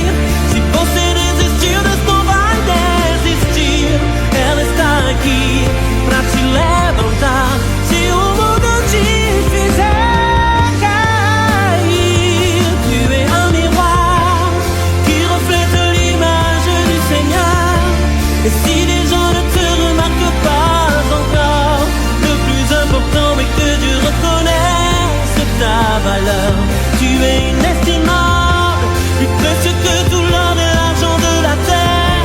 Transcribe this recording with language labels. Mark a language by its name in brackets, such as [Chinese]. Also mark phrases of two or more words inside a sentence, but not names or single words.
[Portuguese] Se você desistiu, Deus não vai desistir. Ela está aqui pra te levantar. Se o mundo te fizer cair, [French] tu es un miroir qui reflète l'image du Seigneur. Et si les gens ne te remarquent pas encore, le plus important est que Dieu reconnaisse ta valeur. Tu es inestimable, plus précieux que tout l'or et l'argent de la terre.